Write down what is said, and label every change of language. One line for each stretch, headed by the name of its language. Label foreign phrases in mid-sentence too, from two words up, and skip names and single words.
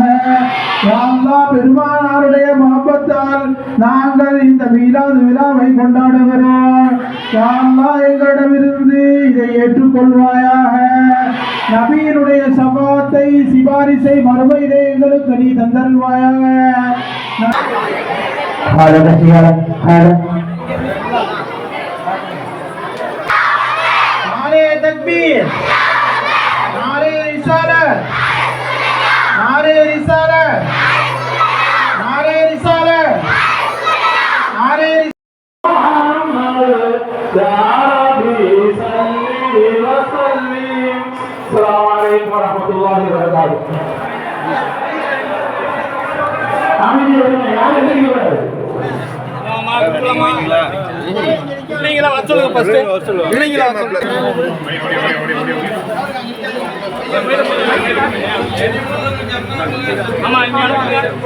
Arabic: يا الله,
Tamil: பெருமானாருடைய மஹப்பத்தால் நாங்கள் இந்த மீலாது விழாவை கொண்டாடுகிறோம்.
Arabic: يا الله,
Tamil: எங்களிடமிருந்து இதை ஏற்றுக்கொள்வாயாக. நபியினுடைய சபாத்தை சிபாரிசை மறுமையிலே எங்களுக்கு நீ தந்தருள்வாயாக.
Urdu: نعرۂ تکبیر، نعرۂ رسالت، نعرۂ رسالت، نعرۂ رسالت، نعرۂ
Arabic: السلام عليكم ورحمة الله وبركاته.
Tamil: இல்லைங்களா வர சொல்லுங்க ஃபர்ஸ்ட். இல்லைங்களா ஆமா இங்க அனுப்புங்க.